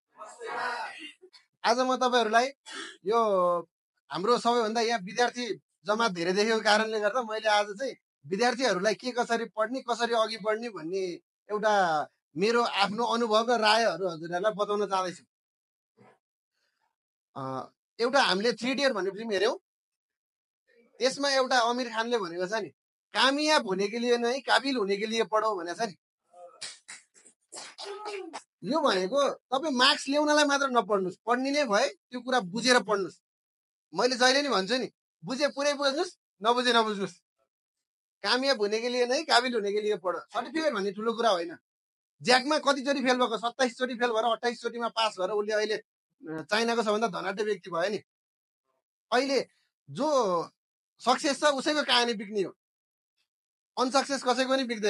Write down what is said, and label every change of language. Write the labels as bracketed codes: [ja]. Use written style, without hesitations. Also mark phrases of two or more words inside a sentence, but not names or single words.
[ne] आज म तपाईहरूलाई यो हाम्रो सबैभन्दा यहाँ विद्यार्थी जमात धेरै देखेको कारणले गर्दा मैले आज चाहिँ विद्यार्थीहरूलाई के कसरी पढ्ने, कसरी अघि बढ्ने भन्ने एउटा मेरो आफ्नो अनुभव र रायहरू हजुरहरूलाई बताउन चाहदैछु। एउटा हामीले 3 इडियट भन्ने फिल्म हेऱ्यौँ। त्यसमा एउटा आमिर खानले भनेको छ नि, [hi] कामयाब होने के लिए नहीं काबिल होने के लिए पढो [ne] भनेको छ नि। यो भनेको तपाईँ मार्क्स ल्याउनलाई मात्र नपढ्नुहोस्, पढ्ने नै भए त्यो कुरा बुझेर पढ्नुहोस्। मैले जहिले नि भन्छु नि, बुझे पुरै बुझ्नुहोस्, नबुझे नबुझ्नुहोस्। [hi] कामयाब हुने के लिए नहीं काबिल हुने के लिए पढो। [ne] सर्टिफिकेट भन्ने ठुलो कुरा होइन। ज्याकमा कतिचोटि फेल भएको, 27 चोटि फेल भएर 28 चोटिमा पास भएर उसले अहिले चाइनाको सबभन्दा धनाढ्य व्यक्ति भयो नि। अहिले जो सक्सेस छ उसैको कहानी बिक्ने हो, अनसक्सेस कसैको पनि बिक्दैन।